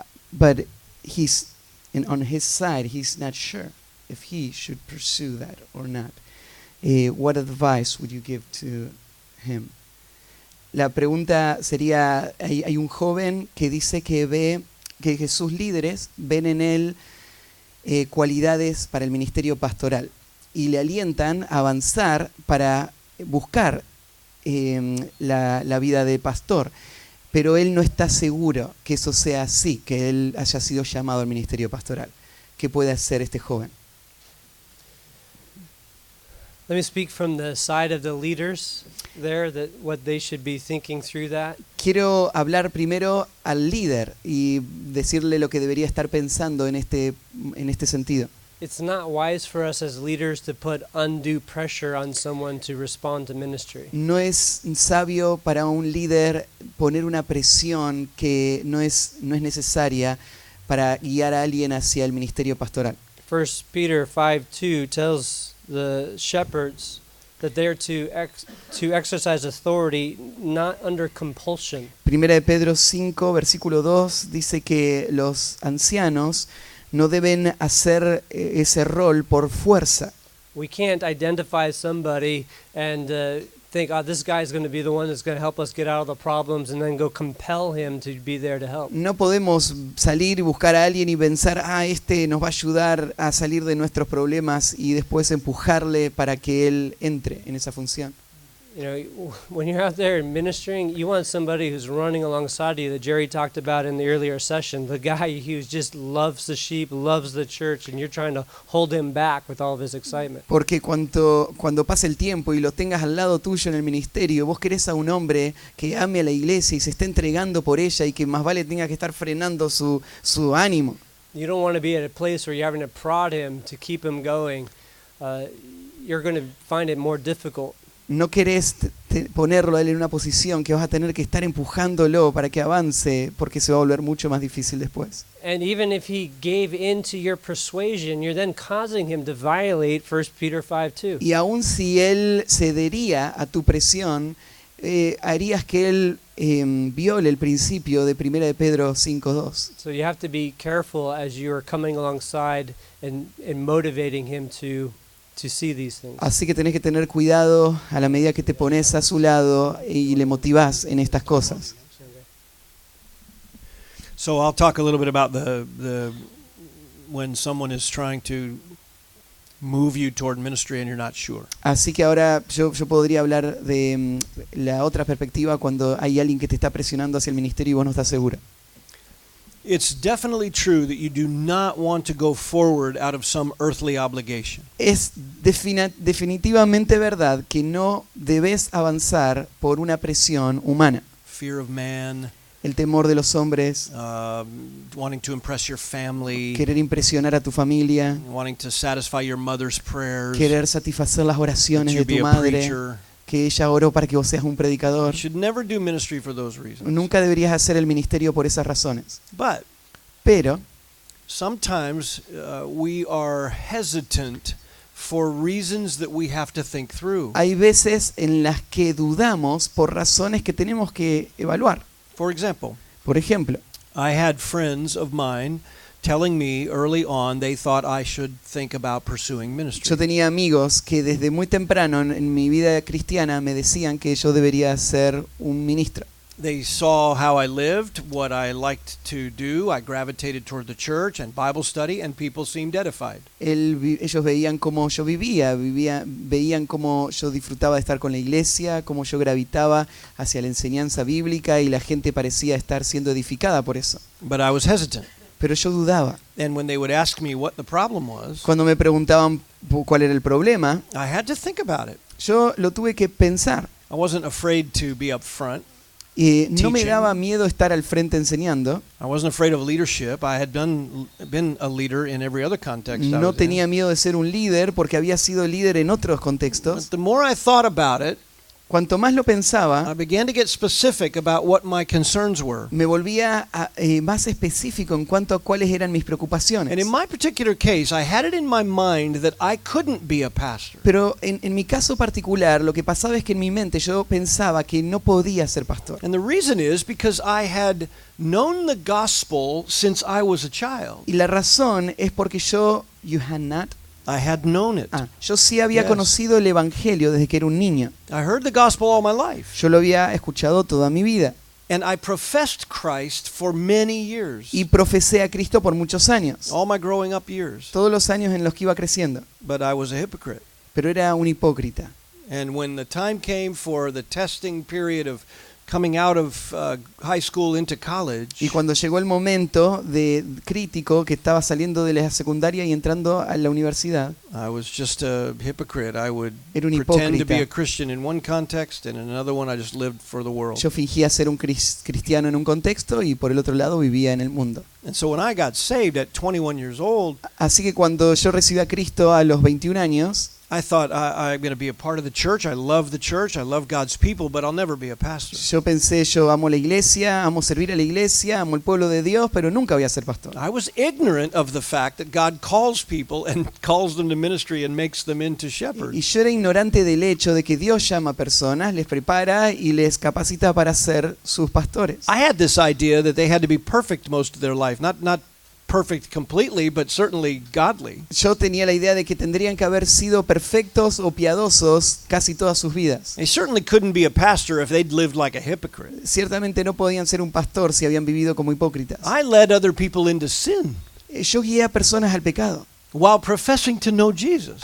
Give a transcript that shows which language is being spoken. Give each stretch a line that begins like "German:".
English: But he's on his side, he's not sure if he should pursue that or not. What advice would you give to him?
Spanish: La pregunta sería, hay un joven que dice que ve que sus líderes ven en él cualidades para el ministerio pastoral y le alientan a avanzar para buscar la vida de pastor, pero él no está seguro que eso sea así, que él haya sido llamado al ministerio pastoral. ¿Qué puede hacer este joven?
English: Let me speak from the side of the leaders there, that what they should be thinking through that.
Spanish: Quiero hablar primero al líder y decirle lo que debería estar pensando en este sentido.
English: It's not wise for us as leaders to put undue pressure on someone to respond to ministry.
Spanish: No es sabio para un líder poner una presión que no es necesaria para guiar a alguien hacia el ministerio pastoral.
English: 1 Peter 5:2 tells the shepherds that they're to exercise authority not under compulsion.
Spanish: Primera de Pedro 5, versículo 2 dice que los ancianos no deben hacer ese rol por fuerza.
English: We can't identify somebody and think, oh, this guy's going to be the one that's going to help us get out of the problems, and then go compel him to be there to help.
Spanish: No podemos salir y buscar a alguien y pensar, este nos va a ayudar a salir de nuestros problemas y después empujarle para que él entre en esa función.
English: You know, when you're out there ministering, you want somebody who's running alongside you that Jerry talked about in the earlier session, the guy who just loves the sheep, loves the church, and you're trying to hold him back with all of his excitement.
Spanish: Porque cuando pase el tiempo y lo tengas al lado tuyo en el ministerio, vos querés a un hombre que ame a la iglesia y se esté entregando por ella y que más vale tenga que estar frenando su ánimo.
English: You don't want to be at a place where you're having to prod him to keep him going. You're going to find it more difficult.
Spanish: No querés ponerlo a él en una posición que vas a tener que estar empujándolo para que avance, porque se va a volver mucho más difícil después.
English: And even if he gave in to your persuasion, you're then causing him to violate 1 Peter 5:2.
Spanish: Y aun si él cedería a tu presión, harías que él viole el principio de 1 de Pedro 5:2.
English: So you have to be careful as you're coming alongside and motivating him to see these things.
Spanish: Así que tenés que tener cuidado a la medida que te pones a su lado y le motivás en estas cosas.
English: So I'll talk a little bit about the when someone is trying to move you toward ministry and you're not sure.
Spanish: Así que ahora yo podría hablar de la otra perspectiva cuando hay alguien que te está presionando hacia el ministerio y vos no estás segura.
English: It's definitely true that you do not want to go forward out of some earthly obligation.
Spanish: Es definitivamente verdad que no debes avanzar por una presión humana.
English: Fear of man,
Spanish: El temor de los hombres,
English: wanting to impress your family,
Spanish: querer impresionar a tu familia,
English: wanting to satisfy your mother's prayers,
Spanish: querer satisfacer las
English: that
Spanish: oraciones
English: you
Spanish: de
English: be
Spanish: tu
English: a
Spanish: madre,
English: preacher.
Spanish: que ella oró para que vos seas un predicador.
English: You should never do ministry for those reasons.
Spanish: Nunca deberías hacer el ministerio por esas razones.
English: But
Spanish: Pero
English: sometimes we are hesitant for reasons that we have to think through.
Spanish: hay veces en las que dudamos por razones que tenemos que evaluar.
English: For example,
Spanish: Por ejemplo,
English: I had friends of mine telling me early on they thought I should think about pursuing ministry.
Spanish: yo tenía amigos que desde muy temprano en mi vida cristiana me decían que yo debería ser un ministro.
English: They saw how I lived, what I liked to do. I gravitated toward the church and Bible study, and people seemed edified.
Spanish: Ellos veían cómo yo veían cómo yo disfrutaba de estar con la iglesia, cómo yo gravitaba hacia la enseñanza bíblica y la gente parecía estar siendo edificada por eso.
English: But I was hesitant.
Spanish: Pero yo dudaba.
English: And when they would ask me what the problem was,
Spanish: Cuando me preguntaban cuál era el problema,
English: I had to think about it.
Spanish: yo lo tuve que pensar.
English: I wasn't afraid to be up front.
Spanish: No me
English: Teaching.
Spanish: daba miedo estar al frente enseñando.
English: I wasn't afraid of leadership. I had been a leader in every other context I
Spanish: No
English: was
Spanish: tenía
English: in.
Spanish: miedo de ser un líder porque había sido líder en otros contextos.
English: But the more I thought about it,
Spanish: Cuanto más lo pensaba,
English: I began to get specific about what my concerns were.
Spanish: me volvía más específico en cuanto a cuáles eran mis preocupaciones.
English: And in my particular case, I had it in my mind that I couldn't be a pastor.
Spanish: Pero en mi caso particular, lo que pasaba es que en mi mente yo pensaba que no podía ser pastor.
English: And the reason is because I had known the gospel since I was a child.
Spanish: Y la razón es porque yo
English: I had known it.
Spanish: yo sí había
English: Yes.
Spanish: conocido el evangelio desde que era un niño.
English: I heard the gospel all my life.
Spanish: Yo lo había escuchado toda mi vida
English: And I professed Christ for many years.
Spanish: y profesé a Cristo por muchos años,
English: All my growing up years.
Spanish: todos los años en los que iba creciendo.
English: But I was a hypocrite.
Spanish: Pero era un hipócrita.
English: And when the time came for the testing period of coming out of high school into college,
Spanish: Y cuando llegó el momento de crítico que estaba saliendo de la secundaria y entrando a la universidad,
English: I was just a hypocrite. I would
Spanish: era un
English: pretend to be a
Spanish: hipócrita.
English: Christian in one context, and in another one I just lived for the world.
Spanish: Yo fingía ser un cristiano en un contexto y por el otro lado vivía en el mundo.
English: And so when I got saved at 21 years old,
Spanish: Así que cuando yo recibí a Cristo a los 21 años,
English: I thought I'm going to be a part of the church. I love God's people, but I'll never be a pastor.
Spanish: Yo pensé, yo amo la iglesia, amo servir a la iglesia, amo el pueblo de Dios, pero nunca voy a ser pastor.
English: I was ignorant of the fact that God calls people and calls them to ministry and makes them into shepherds.
Spanish: Y yo era ignorante del hecho de que Dios llama a personas, les prepara y les capacita para ser sus pastores.
English: I had this idea that they had to be perfect most of their life, not perfect completely, but certainly godly.
Spanish: Yo tenía la idea de que tendrían que haber sido perfectos o piadosos casi todas sus vidas.
English: They certainly couldn't be a pastor if they'd lived like a hypocrite.
Spanish: Ciertamente no podían ser un pastor si habían vivido como hipócritas.
English: I led other people into sin
Spanish: Yo guié a personas al pecado,
English: while professing to know Jesus.